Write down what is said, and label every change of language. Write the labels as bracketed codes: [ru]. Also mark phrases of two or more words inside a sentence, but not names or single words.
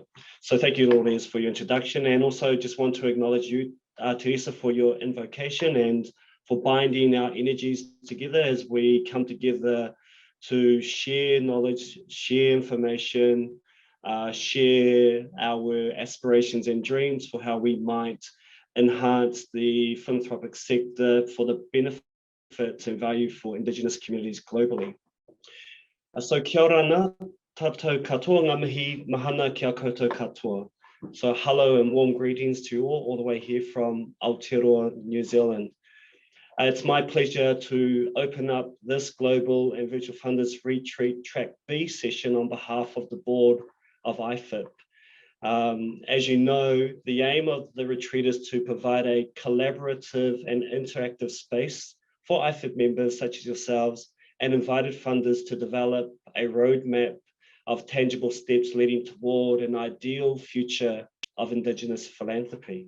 [en] So thank you, Lourdes, for your introduction, and also just want to acknowledge you, Teresa, for your invocation and for binding our energies together as we come together to share knowledge, share information, share our aspirations and dreams for how we might enhance the philanthropic sector for the benefit and value for Indigenous communities globally. [mi] So kia ora ana, tātou katoa ngā mihi, mahana kia koutou katoa. [en] So hello and warm greetings to you all the way here from Aotearoa, New Zealand. It's my pleasure to open up this Global and Virtual Funders Retreat Track B session on behalf of the board of IFIP. As you know, the aim of the retreat is to provide a collaborative and interactive space for IFIP members such as yourselves and invited funders to develop a roadmap of tangible steps leading toward an ideal future of Indigenous philanthropy.